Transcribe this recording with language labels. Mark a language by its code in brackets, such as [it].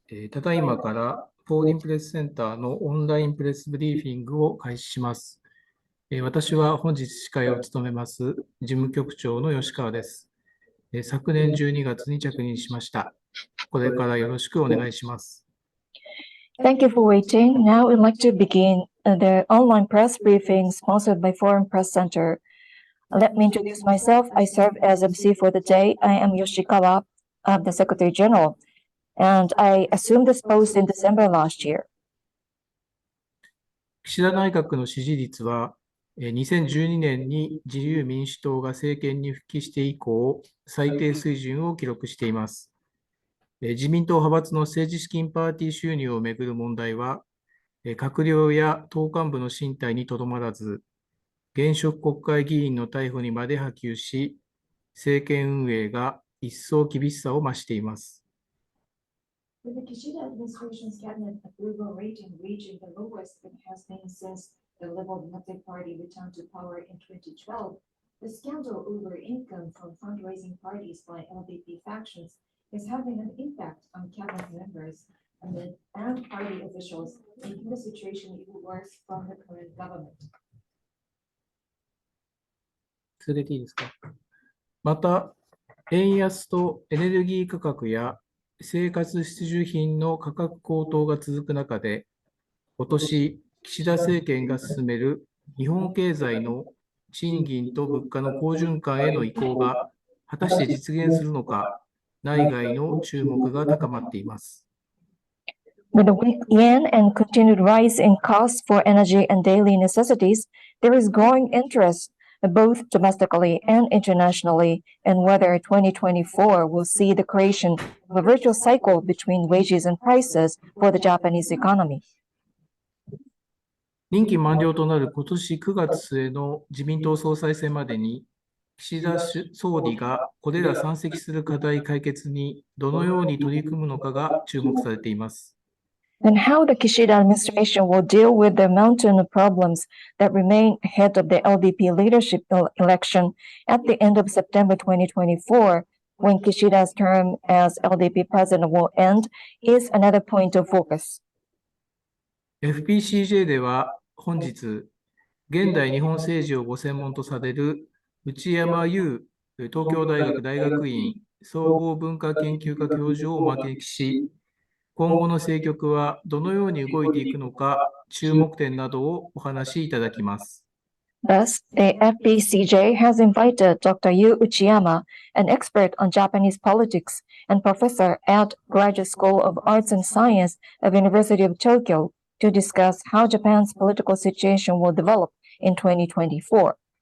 [ja] ただいまからフォーリンプレスセンターのオンラインプレスブリーフィングを開始します。私は本日司会を務めます事務局長の吉川です。昨年12月に着任しました。これからよろしくお願いします。 [en] Thank you for waiting. Now we'd like to begin the online press briefing sponsored by Foreign Press Center. Let me introduce myself. I serve as MC for the day. I am Yoshikawa, the Secretary General, and I assumed this post in December last year. [ja] 岸田内閣の支持率は、2012年に自由民主党が政権に復帰して以降、最低水準を記録しています。自民党派閥の政治資金パーティー収入をめぐる問題は、閣僚や党幹部の進退にとどまらず、現職国会議員の逮捕にまで波及し、政権運営が一層厳しさを増しています。 [en] With the Kishida administration's cabinet approval rating reaching the lowest it has been since the Liberal Democratic Party returned to power in 2012, the scandal over income from fundraising parties by LDP factions is having an impact on cabinet members and party officials, making the situation even worse from the current government. [ja] 続けていいですか。また、円安とエネルギー価格や生活必需品の価格高騰が続く中で、今年、岸田政権が進める日本経済の賃金と物価の好循環への移行が果たして実現するのか、内外の注目が高まっています。 [en] With the weak yen and continued rise in costs for energy and daily necessities, there is growing interest both domestically and internationally, and whether 2024 will see the creation of a virtuous cycle between wages and prices for the Japanese economy. [ja] 任期満了となる今年9月末の自民党総裁選までに、岸田総理がこれら山積する課題解決にどのように取り組むのかが注目されています。 [en] And how the Kishida administration will deal with the mountain of problems that remain ahead of the LDP leadership election at the end of September 2024, when Kishida's term as LDP president will end, is another point of focus. [ja] FPCJ では本日、現代日本政治をご専門とされる内山優東京大学大学院総合文化研究科教授をお招きし、今後の政局はどのように動いていくのか、注目点などをお話しいただきます。 [en] Thus, the FPCJ has invited Dr. Yu Uchiyama, an expert on Japanese politics and professor at Graduate School of Arts and Science of University of Tokyo, to discuss how Japan's political situation will develop in 2024.